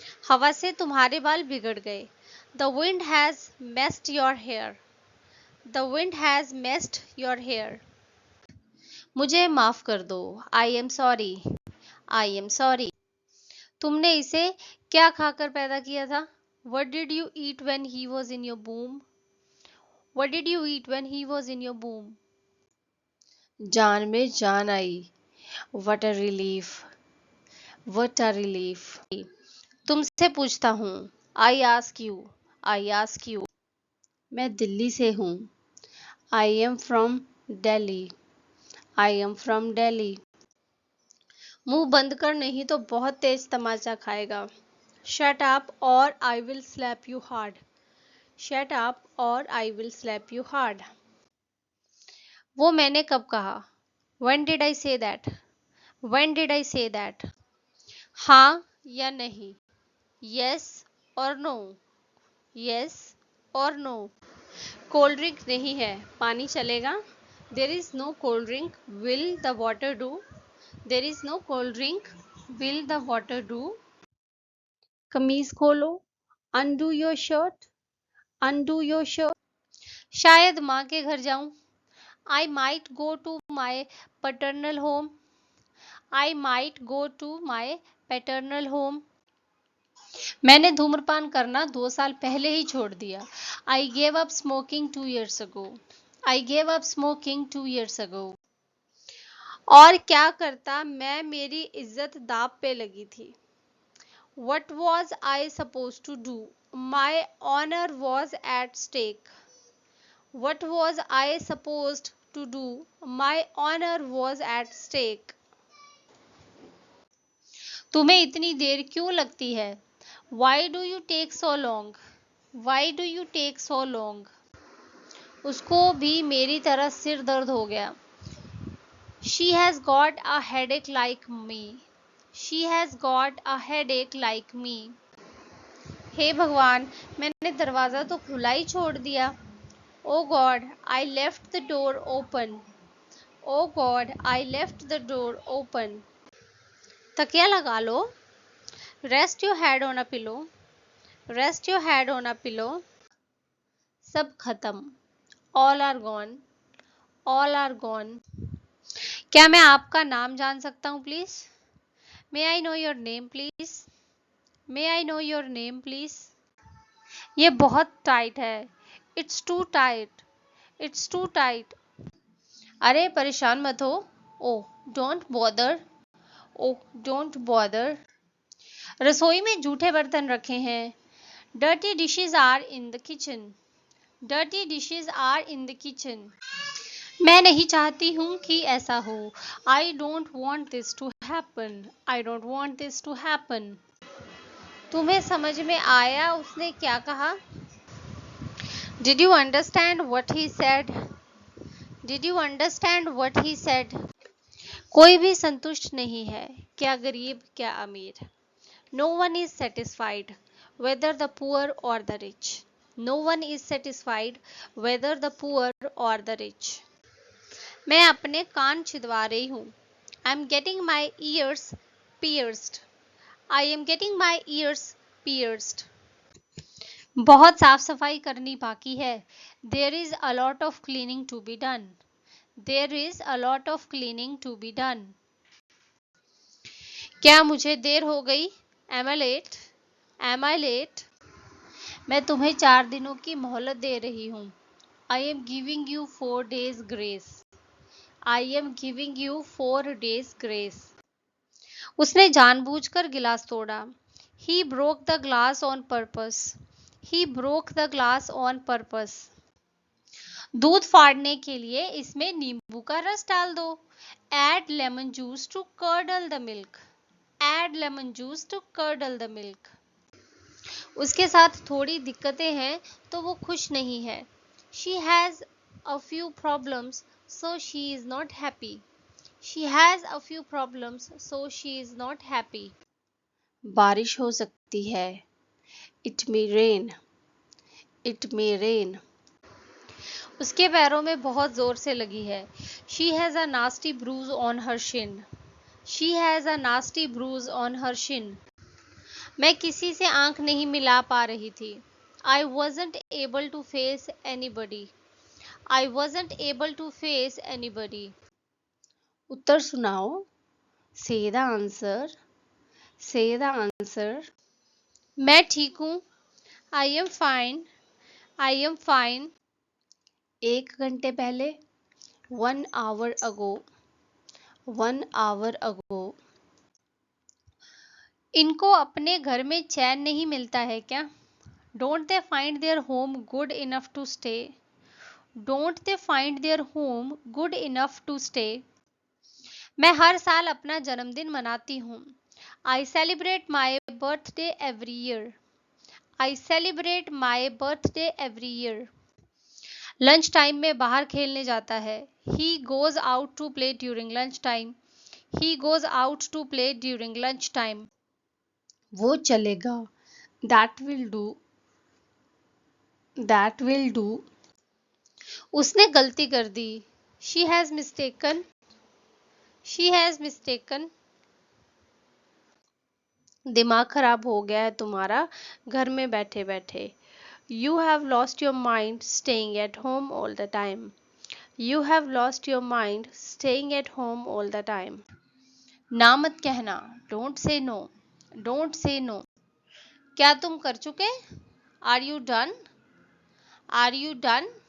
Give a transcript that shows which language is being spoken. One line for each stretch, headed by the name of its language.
Hindi: हवा से तुम्हारे बाल बिगड़ गए।
English: The wind has messed your hair. The wind has messed your hair.
Hindi: मुझे माफ कर दो।
English: I am sorry. I am sorry.
Hindi: तुमने इसे क्या खाकर पैदा किया था?
English: What did you eat when he was in your womb? What did you eat when he was in your womb?
Hindi: जान में जान आई।
English: What a relief. What a relief.
Hindi: तुमसे पूछता हूँ।
English: I ask you. I ask you.
Hindi: मैं दिल्ली से हूँ।
English: I am from Delhi. I am from Delhi.
Hindi: मुंह बंद कर नहीं तो बहुत तेज तमाचा खाएगा।
English: Shut up or I will slap you hard. Shut up or I will slap you hard.
Hindi: वो मैंने कब कहा?
English: When did I say that? When did I say that?
Hindi: हाँ या नहीं?
English: Yes or no? Yes or no?
Hindi: Cold drink नहीं है, पानी चलेगा?
English: There is no cold drink. Will the water do? There is no cold drink. Will the water do?
Hindi: कमीज खोलो।
English: Undo your shirt. Undo your shirt.
Hindi: शायद माँ के घर जाऊं।
English: I might go to my paternal home. I might go to my paternal home.
Hindi: मैंने धूम्रपान करना 2 साल पहले ही छोड़ दिया।
English: I gave up smoking 2 years ago. I gave up smoking 2 years ago.
Hindi: और क्या करता मैं, मेरी इज्जत दांव पे लगी थी।
English: What was I supposed to do? My honor was at stake. What was I supposed to do? My honor was at stake.
Hindi: तुम्हें इतनी देर क्यों लगती है?
English: Why do you take so long? Why do you take so long?
Hindi: उसको भी मेरी तरह सिर दर्द हो गया।
English: She has got a headache like me. She has got a headache like me.
Hindi: हे भगवान, मैंने दरवाज़ा तो खुला ही छोड़ दिया।
English: Oh God, I left the door open. Oh God, I left the door open.
Hindi: तकिया लगा लो।
English: Rest your head on a pillow. Rest your head on a pillow.
Hindi: सब खत्म।
English: All are gone. All are gone.
Hindi: क्या मैं आपका नाम जान सकता हूँ please?
English: May I know your name please? May I know your name please?
Hindi: ये बहुत टाइट है।
English: It's too tight. It's too tight.
Hindi: अरे परेशान मत हो।
English: Oh, don't bother. Oh, don't bother.
Hindi: रसोई में जूठे बर्तन रखे हैं।
English: Dirty dishes are in the kitchen. Dirty dishes are in the kitchen.
Hindi: मैं नहीं चाहती हूँ कि ऐसा हो।
English: I don't want this to happen. I don't want this to happen.
Hindi: तुम्हें समझ में आया उसने क्या कहा?
English: Did you understand what he said? Did you understand what he said?
Hindi: कोई भी संतुष्ट नहीं है, क्या गरीब क्या अमीर।
English: No one is satisfied, whether the poor or the rich. No one is satisfied, whether the poor or the rich.
Hindi: मैं अपने कान छिदवा रही हूँ।
English: I am getting my ears pierced. I am getting my ears pierced.
Hindi: बहुत साफ सफाई करनी बाकी है।
English: There is a lot of cleaning to be done. There is a lot of cleaning to be done.
Hindi: क्या मुझे देर हो गई?
English: Am I late? Am I late?
Hindi: मैं तुम्हें 4 दिनों की मोहलत दे रही हूँ।
English: I am giving you 4 days grace. I am giving you 4 days grace.
Hindi: उसने जानबूझकर गिलास तोड़ा।
English: He broke the glass on purpose. He broke the glass on purpose.
Hindi: दूध फाड़ने के लिए इसमें नींबू का रस डाल दो।
English: Add lemon juice to curdle the milk. Add lemon juice to curdle the milk.
Hindi: उसके साथ थोड़ी दिक्कतें हैं तो वो खुश नहीं है।
English: She has a few problems, so she is not happy. She has a few problems, so she is not happy.
Hindi: बारिश हो सकती है।
English: It may rain. It may rain.
Hindi: उसके पैरों में बहुत जोर से लगी है।
English: She has a nasty bruise on her shin. She has a nasty bruise on her shin.
Hindi: मैं किसी से आंख नहीं मिला पा रही थी।
English: I wasn't able to face anybody. I wasn't able to face anybody.
Hindi: उत्तर सुनाओ।
English: Say the answer. Say the answer.
Hindi: मैं ठीक हूँ।
English: I am fine. I am fine.
Hindi: 1 घंटे पहले।
English: 1 hour ago. 1 hour ago.
Hindi: इनको अपने घर में चैन नहीं मिलता है क्या?
English: Don't they find their home good enough to stay? Don't they find their home good enough to stay?
Hindi: मैं हर साल अपना जन्मदिन मनाती हूँ।
English: I celebrate my birthday every year. I celebrate my birthday every year.
Hindi: Lunch time में बाहर खेलने जाता है।
English: He goes out to play during lunch time. He goes out to play during lunch time.
Hindi: वो चलेगा।
English: That will do. That will do.
Hindi: उसने गलती कर दी।
English: She has mistaken. She has mistaken.
Hindi: दिमाग खराब हो गया है तुम्हारा घर में बैठे बैठे।
English: You have lost your mind staying at home all the time. You have lost your mind staying at home all the time.
Hindi: ना मत कहना।
English: Don't say no. Don't say no.
Hindi: क्या तुम कर चुके?
English: Are you done? Are you done?